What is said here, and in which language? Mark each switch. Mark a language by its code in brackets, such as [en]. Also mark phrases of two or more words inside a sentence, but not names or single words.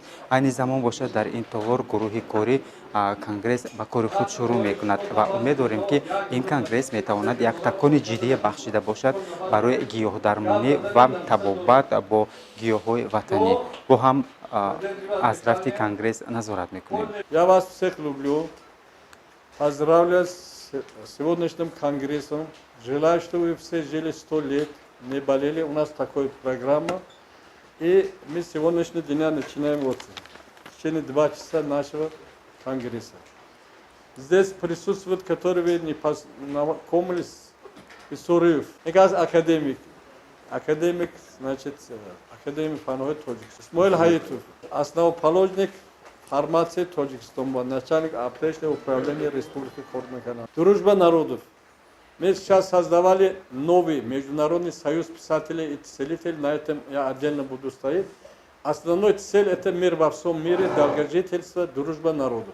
[tg] айни замон бошад дар ин толор гурӯҳи кории конгресс ба кори худ шурӯъ мекунад ва умед дорем, ки ин конгресс метавонад як такони ҷиддие бахшида бошад барои гиёҳдармонӣ ва табобат бо гиёҳҳои ватанӣ. бо ҳам аз рафти конгресс назорат мекунем. [ru] Я вас всех люблю. Поздравляю с сегодняшним конгрессом. Желаю, чтобы вы все жили 100 лет, не болели. У нас такая программа. И мы с сегодняшнего дня начинаем вот в течение 2 часа нашего конгресса. Здесь присутствуют, которые вы не познакомились, Исуриев, академик. Академик, значит, академик Фанхой Тоджикистан. Исмоил Хаитов, основоположник формации Тоджикистана, начальник апрельского управления Республики Кормакана. Дружба народов. Мы сейчас создавали новый международный союз писателей и целителей, на этом я отдельно буду стоять. Основной цель это мир во всем мире, долгожительство, дружба народов.